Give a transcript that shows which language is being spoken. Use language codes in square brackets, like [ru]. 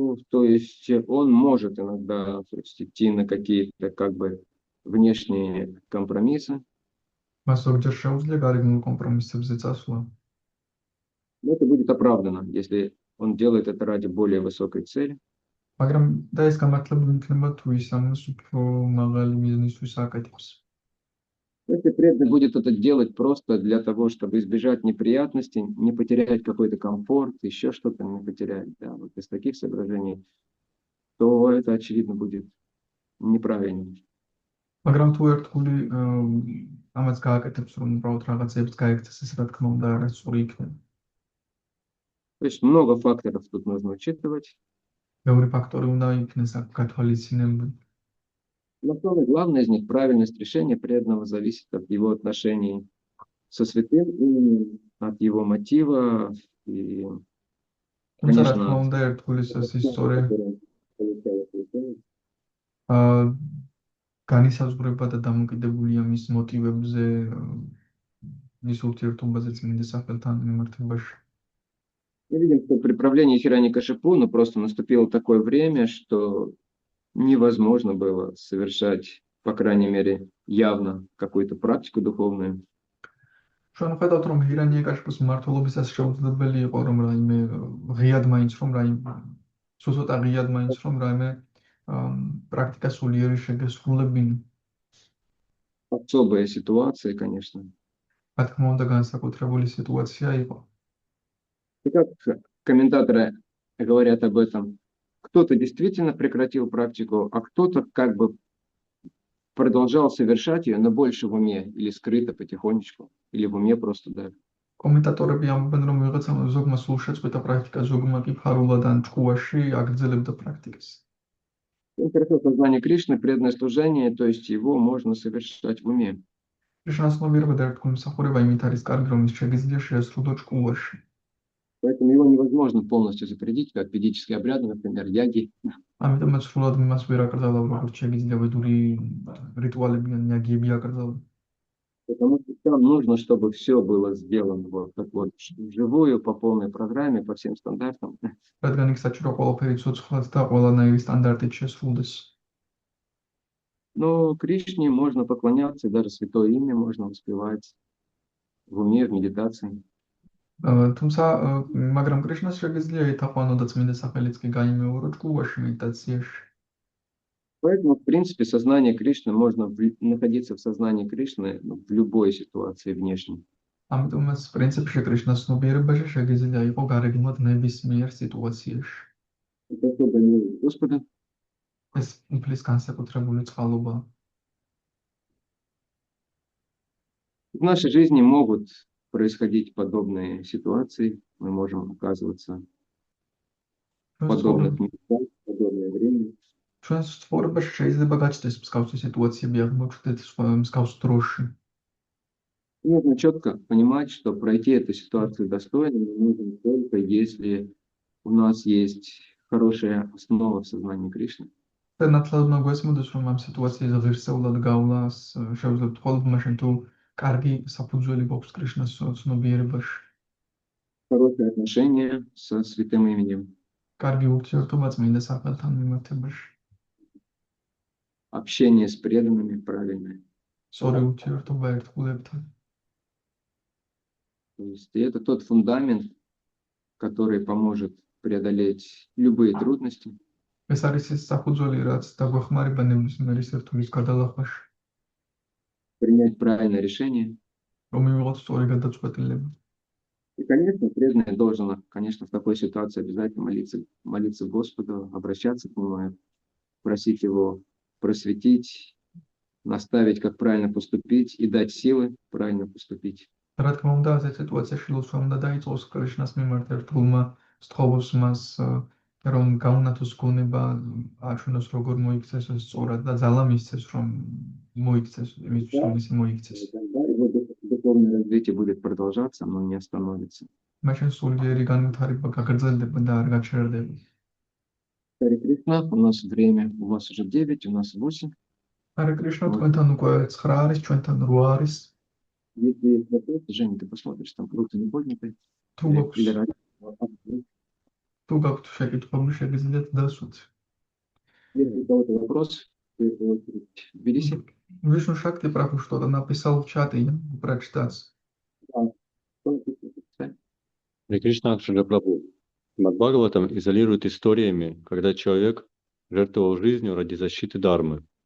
[ru] то есть он может иногда, то есть, идти на какие-то как бы внешние компромиссы, [ka] მას ზოგჯერ შეუძლია გარეგნულ კომპრომისებზე წასვლა. [ru] но это будет оправдано, если он делает это ради более высокой цели. [ka] მაგრამ და ეს გამართლებული იქნება თუ ის ამას უფრო მაღალი მიზნისთვის აკეთებს. [ru] Если преданный будет это делать просто для того, чтобы избежать неприятностей, не потерять какой-то комфорт, еще что-то не потерять, да, вот из таких соображений, то это, очевидно, будет неправильно. [ka] მაგრამ თუ ერთგული ამას გააკეთებს, რომ უბრალოდ რაღაცებს გაიქცეს, ეს რა თქმა უნდა არასწორი იქნება. [ru] То есть много факторов тут нужно учитывать. [ka] მეორე факторы უნდა იქნეს აქ გათვალისწინებული. [ru] Но самое главное из них — правильность решения преданного зависит от его отношений со святым именем, от его мотива и, [ka] თუმცა რა თქმა [ru] конечно, [ka] უნდა ერთგულის ეს ისტორია [ru] который получает решение. [ka] განისაზღვრება და დამოკიდებულია მის მოტივებზე, მის ურთიერთობაზე წმინდა სახელთან მიმართებაში. [ru] Мы видим, что при правлении Хираньякашипу, ну, просто наступило такое время, что невозможно было совершать, по крайней мере, явно какую-то практику духовную. [ka] ჩვენ ხედავთ, რომ ჰირანიაკაშიპუს მმართველობისას შეუძლებელი იყო, რომ რაიმე ღიად მაინც რომ რაიმე ცოტა ღიად მაინც რომ რაიმე პრაქტიკა სულიერი შეგესრულებინა. [ru] Особая ситуация, конечно. [ka] რა თქმა უნდა, განსაკუთრებული სიტუაცია იყო. [ru] И как комментаторы говорят об этом, кто-то действительно прекратил практику, а кто-то как бы продолжал совершать ее, но больше в уме или скрыто потихонечку, или в уме просто даже. [ka] კომენტატორები ამბობენ, რომ ვიღაცამ ზოგმა სულ შეწყვიტა პრაქტიკა, ზოგმა კი ფარულად ან ჭკუაში აგრძელებდა პრაქტიკას. [ru] Хорошо, сознание Кришны, преданное служение, то есть его можно совершать в уме. [ka] კრიშნას ნომიერება და ერთგული მსახურება იმით არის კარგი, რომ ის შეგიძლია შეასრულო ჭკუაში. [ru] Поэтому его невозможно полностью запретить, как ведические обряды, например, яги. [ka] ამიტომაც სრულად მას ვერ აკრძალავ, როგორც შეგიძლია ვედური რიტუალები ან იაგიები აკრძალო. [ru] Потому что там нужно, чтобы все было сделано вот так вот вживую, по полной программе, по всем стандартам. [ka] რადგან იქ საჭირო ყველაფერი ცოცხლად და ყველანაირი სტანდარტით შესრულდეს. [ru] Но Кришне можно поклоняться, даже святое имя можно воспевать в уме, в медитации. [ka] თუმცა მაგრამ კრიშნას შეგიძლია ეთაყვანო და წმინდა სახელიც კი გაიმეორო ჭკუაში медитацიაში. [ru] Поэтому, в принципе, сознание Кришны можно находиться в сознании Кришны в любой ситуации внешней. [ka] ამიტომაც პრინციპში კრიშნას ცნობიერებაში შეგიძლია იყო გარეგნულად ნებისმიერ სიტუაციაში. [ru] Это особая милость Господа. [ka] ეს უფლის განსაკუთრებული წყალობა. [ru] В нашей жизни могут происходить подобные ситуации. Мы можем оказываться в подобных местах, в подобное время. [ka] ჩვენს ცხოვრებაში შეიძლება გაჩნდეს მსგავსი სიტუაციები, აღმოჩნდეთ მსგავს დროში. [ru] Нужно четко понимать, что пройти эту ситуацию достойно мы можем только если у нас есть хорошая основа в сознании Кришны. [ka] და ნათლად უნდა გვესმოდეს, რომ ამ სიტუაციაზე ღირსეულად გავლას შევძლებთ მხოლოდ მაშინ, თუ კარგი საფუძველი გვაქვს კრიშნას ცნობიერებაში. [ru] Хорошее отношение со святым именем. [ka] კარგი ურთიერთობა წმინდა სახელთან მიმართებაში. [ru] Общение с преданными правильное. [ka] სწორი ურთიერთობა ერთგულებთან. [ru] То есть это тот фундамент, который поможет преодолеть любые трудности. [ka] ეს არის ის საფუძველი, რაც დაგვეხმარება ნებისმიერი სირთულის გადალახვაში, [ru] Принять правильное решение. [ka] რომ მივიღოთ სწორი გადაწყვეტილება. [ru] И, конечно, преданный должен, конечно, в такой ситуации обязательно молиться Господу, обращаться к Нему, просить Его просветить, наставить, как правильно поступить и дать силы правильно поступить. [ka] რა თქმა უნდა, ასეთ სიტუაციაში ლოცვა უნდა დაიწყოს კრიშნას მიმართ ერთგულმა, სთხოვოს მას, რომ გაუნათოს გონება, აჩვენოს როგორ მოიქცეს სწორად და ძალა მისცეს, რომ მოიქცეს, იმისთვის რომ ისე მოიქცეს. [ru] Тогда его духовное развитие будет продолжаться, но не остановится. [ka] მაშინ სულიერი განვითარება გაგრძელდება და არ გაჩერდება. [ru] Харе Кришна, у нас время, у вас уже 9, у нас 8. Аре Кришна, Вот. [ka] თქვენთან უკვე 9 არის, ჩვენთან 8 არის. [ru] Если есть вопросы, Женя, ты посмотришь, там руки не подняты. [ka] თუ [ru] Или [ka] გაქვთ [ru] ради- [ka] თუ გაქვთ შეკითხვები, შეგიძლიათ დასვათ. [ru] Если у кого-то вопрос, в первую очередь, Тбилиси. Вишну Шакти Прабху что-то написал в чате, я могу прочитать. Харе Кришна Акшаджа Прабху. Шримад Бхагаватам изолирует историями, когда человек жертвовал жизнью ради защиты Дharмы.